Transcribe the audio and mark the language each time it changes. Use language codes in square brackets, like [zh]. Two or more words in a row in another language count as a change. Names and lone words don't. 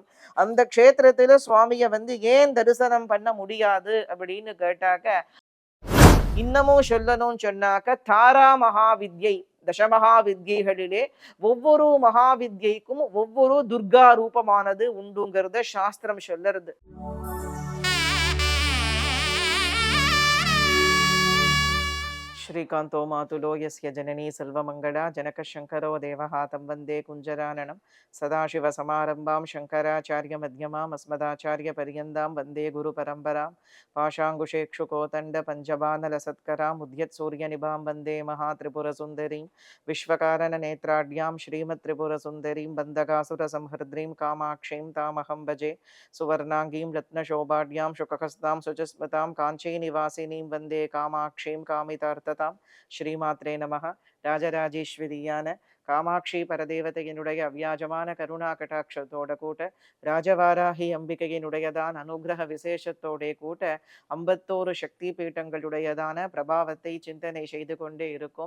[ta] அந்த க்ஷேத்திரத்துல சுவாமியை ஏன் தரிசனம் பண்ண முடியாது அப்படின்னு கேட்டாக்க, இன்னமும் சொல்லணும்னு சொன்னாக்க தாரா மகாவித்யை தசமகா வித்யைகளிலே ஒவ்வொரு மகாவித்யைக்கும் ஒவ்வொரு துர்கா ரூபமானது உண்டுங்கிறத சாஸ்திரம் சொல்லுறது. [sa] श्रीकांतो मातुलो यस्य जननी सर्वमंगला जनकशंकरो देवः तं वन्दे कुञ्जराननं सदाशिवसमारम्भां शङ्कराचार्यमध्यमाम् अस्मदाचार्यपर्यन्तां वन्दे गुरुपरम्परां पाशाङ्कुशेक्षुकोतण्डपञ्चबाणलसत्कराम् उद्यत्सूर्यनिभां वन्दे महात्रिपुरसुन्दरीं विश्वकारणनेत्राढ्यां श्रीमत्त्रिपुरसुन्दरीं बन्धकासुरसंहर्द्रीं कामाक्षीं तामहं भजे सुवर्णाङ्गीं रत्नशोभाढ्यां शुकहस्तां सुचस्मतां काञ्चीनिवासिनीं वन्दे कामाक्षीं कामितार्थ श्रीमात्रे नमः. [ta] ராஜராஜேஸ்வரியான காமாட்சி பரதேவதையினுடைய அவ்வியாஜமான கருணா கட்டாட்சத்தோட கூட்ட ராஜவாராகி அம்பிகையினுடையதான் அனுகிரக விசேஷத்தோட கூட்ட 51 சக்தி பீட்டங்களுடையதான பிரபாவத்தை சிந்தனை செய்து கொண்டே இருக்கும்.